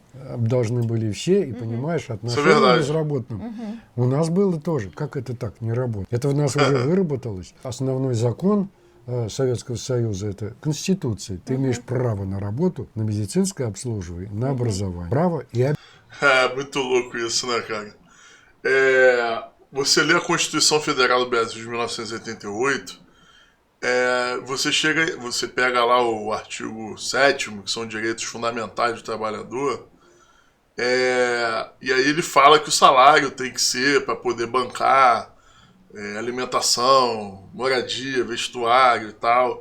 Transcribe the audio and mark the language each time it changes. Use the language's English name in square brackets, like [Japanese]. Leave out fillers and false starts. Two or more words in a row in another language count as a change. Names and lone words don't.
[Russian] Должны были все, и понимаешь, отношение к безработным. У нас было тоже. Как это так, не работать? Это у нас уже выработалось. Основной закон Советского Союза — это Конституция. Ты имеешь право на работу, на медицинское обслуживание, на образование. Право и [Portuguese] muito louco isso, né, cara? Você lê a Constituição Federal do Brasil de 1988, você pega lá o artigo 7º, que são direitos fundamentais do trabalhador, e aí ele fala que o salário tem que ser para poder bancar alimentação, moradia, vestuário e tal.